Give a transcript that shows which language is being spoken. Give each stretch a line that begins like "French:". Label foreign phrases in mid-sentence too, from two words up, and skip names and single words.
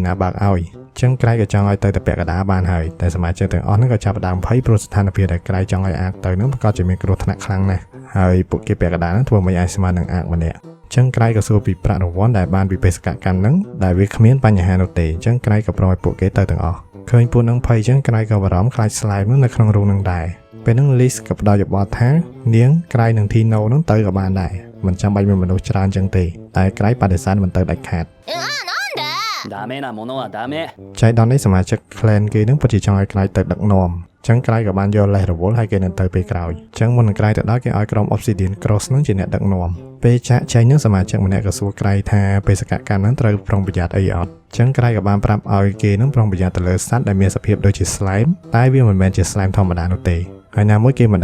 Khmer: ណាបើកឲ្យចឹងក្រៃក៏ចង់ឲ្យទៅតែពាក់កណ្ដាលបានហើយតែសមាជិកទាំងអស់ហ្នឹងក៏ចាប់ផ្ដើមភ័យព្រោះស្ថានភាពដែលក្រៃចង់ឲ្យអាកទៅហ្នឹងប្រកាសជាមានគ្រោះថ្នាក់ខ្លាំងណាស់ហើយពួកគេពាក់កណ្ដាលហ្នឹងធ្វើមិនអាចស្មើនឹងអាកម្នាក់ចឹងក្រៃក៏សួរពីប្រាក់រង្វាន់ដែលបានពីបេសកកម្មហ្នឹងដែលវាគ្មានបញ្ហានោះទេចឹងក្រៃក៏ប្រោយពួកគេទៅទាំងអស់ឃើញពួកហ្នឹងភ័យចឹងក្រៃក៏បារម្ភខ្លាចស្លាយនៅក្នុងរូងហ្នឹងដែរពេលហ្នឹង List ក៏ផ្ដល់យោបល់ថានាងក្រៃនិង Tino ហ្នឹងទៅក៏បានដែរមិនចាំបាច់មានមនុស្សច្រើនចឹងទេតែក្រៃបដិសេធមិនទៅដាច់ខាត
Japanese: ダメなものはダメ
Khmer: ចៃដន្យនេះសមាជិក Clan គេនឹងពិតជាចង់ឲ្យក្រៃទៅដឹកនាំចឹងក្រៃក៏បានយកលេសរវល់ឲ្យគេនឹងទៅពេលក្រោយចឹងមុននឹងក្រៃទៅដល់គេឲ្យក្រុម Obsidian Cross នឹងជាអ្នកដឹកនាំពេលចាក់ចែងនឹងសមាជិកម្នាក់ក៏សួរក្រៃថាបេសកកម្មនឹងត្រូវប្រុងប្រយ័ត្នអីអត់ចឹងក្រៃក៏បានប្រាប់ឲ្យគេនឹងប្រុងប្រយ័ត្នទៅលើសត្វដែលមានសភាពដូចជា Slime តែវាមិនមែនជា Slime ធម្មតានោះទេហើយណាមួយគេមិន